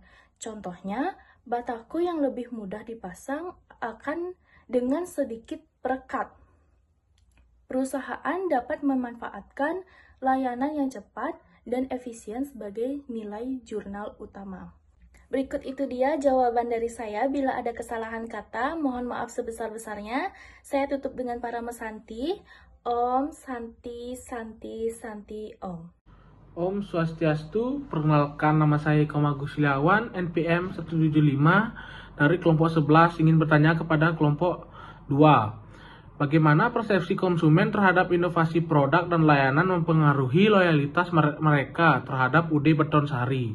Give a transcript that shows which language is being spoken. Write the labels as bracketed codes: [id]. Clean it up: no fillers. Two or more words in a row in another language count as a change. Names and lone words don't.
[id] Contohnya, Batako yang lebih mudah dipasang akan dengan sedikit perekat. Perusahaan dapat memanfaatkan layanan yang cepat dan efisien sebagai nilai jurnal utama. Berikut itu dia jawaban dari saya. Bila ada kesalahan kata, mohon maaf sebesar-besarnya. Saya tutup dengan para mesanti. [sa] Om Santi Santi Santi Om. Om Swastiastu, [id] perkenalkan nama saya Eko Agus Siliawan, NPM 175 dari kelompok 11, ingin bertanya kepada kelompok 2. Bagaimana persepsi konsumen terhadap inovasi produk dan layanan mempengaruhi loyalitas mereka terhadap UD Betonsari?